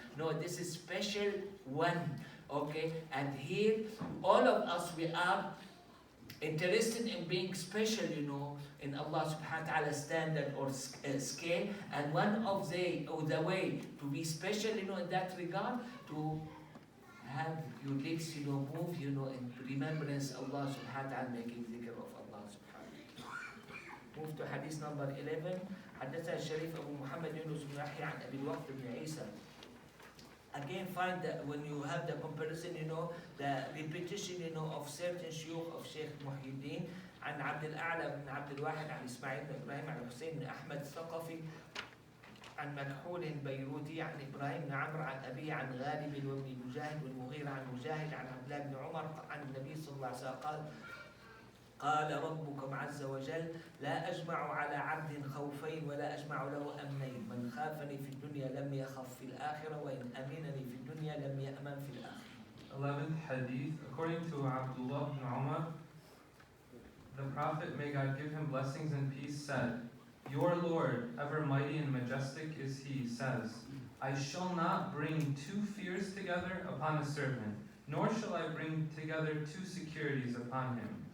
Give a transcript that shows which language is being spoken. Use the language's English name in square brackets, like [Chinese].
[English] No, this is special one. Okay, and here all of us, we are interested in being special, in Allah subhanahu wa ta'ala standard or scale, and one of the way to be special, in that regard, to have your lips, move, in remembrance of Allah subhanahu wa ta'ala, making dhikr of Allah subhanahu wa ta'ala. Move to hadith number 11. [Arabic] حدثنا الشريف أبو محمد يونس بن يحيى عن أبي الوقت بن عيسى. [English] Again, find that when you have the comparison, the repetition, of certain shuyukh of Sheikh Muhyiddin, [Arabic] عن عبد الأعلى بن عبد الواحد عن إسماعيل بن إبراهيم عن حسين بن أحمد الثقفي عن مكحول البيروتي عن إبراهيم بن عمرو عن أبيه عن غالب وابن مجاهد والمغيرة عن مجاهد عن عبد الله بن عمر عن النبي صلى الله عليه وسلم قال ربكم عز وجل لا أجمع على عبد خوفين ولا أجمع له أمنين من خافني في الدنيا لم يخف في الآخرة وإن أمنني في الدنيا لم يأمن في الآخرة. [English] 11th Hadith. According to Abdullah ibn Umar, the Prophet, may God give him blessings and peace, said, Your Lord, ever mighty and majestic is He, says, I shall not bring two fears together upon a servant, nor shall I bring together two securities upon him.